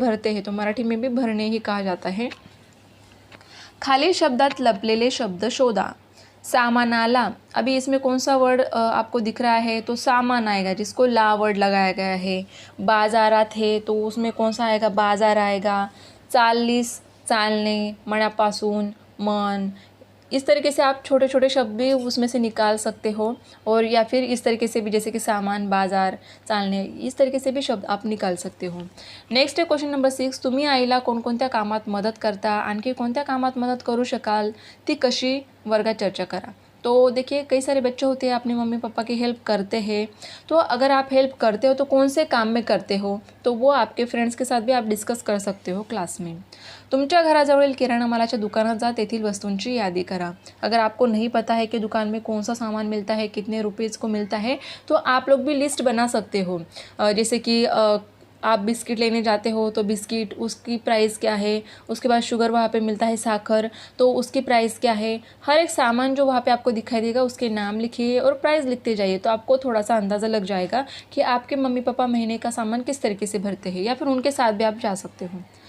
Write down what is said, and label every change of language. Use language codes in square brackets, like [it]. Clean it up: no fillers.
[hi] भरते हैं, तो मराठी में भी भरणे ही कहा जाता है। [mr] खाली शब्दात लपलेले शब्द शोधा। [hi] सामानाला, अभी इसमें कौन सा वर्ड आपको दिख रहा है? तो सामान आएगा, जिसको ला वर्ड लगाया गया है। बाजारात है तो उसमें कौन सा आएगा? बाजार आएगा। चालीस, चालने, मनापासून, मन। इस तरीके से आप छोटे छोटे शब्द भी उसमें से निकाल सकते हो, और या फिर इस तरीके से भी, जैसे कि सामान, बाजार, चालणे, इस तरीके से भी शब्द आप निकाल सकते हो। नेक्स्ट है क्वेश्चन नंबर 6, [mr] तुम्ही आईला कोणकोणत्या कामात मदत करता? आणखी कोणत्या कामात मदत करू शकाल? ती कशी? वर्गात चर्चा करा। [hi] तो देखिए कई सारे बच्चे होते हैं अपने मम्मी पापा की हेल्प करते हैं, तो अगर आप हेल्प करते हो तो कौन से काम में करते हो, तो वो आपके फ्रेंड्स के साथ भी आप डिस्कस कर सकते हो क्लास में। [mr] तुमच्या घराजवळील किराणा मालाच्या दुकानात जा, तेथील वस्तूंची यादी करा। [hi] अगर आपको नहीं पता है कि दुकान में कौन सा सामान मिलता है, कितने रुपीज़ को मिलता है, तो आप लोग भी लिस्ट बना सकते हो। जैसे कि आप बिस्किट लेने जाते हो तो बिस्किट उसकी प्राइस क्या है, उसके बाद शुगर वहाँ पे मिलता है, साखर, तो उसकी प्राइस क्या है। हर एक सामान जो वहाँ पे आपको दिखाई देगा उसके नाम लिखिए और प्राइस लिखते जाइए, तो आपको थोड़ा सा अंदाज़ा लग जाएगा कि आपके मम्मी पापा महीने का सामान किस तरीके से भरते हैं, या फिर उनके साथ भी आप जा सकते हो।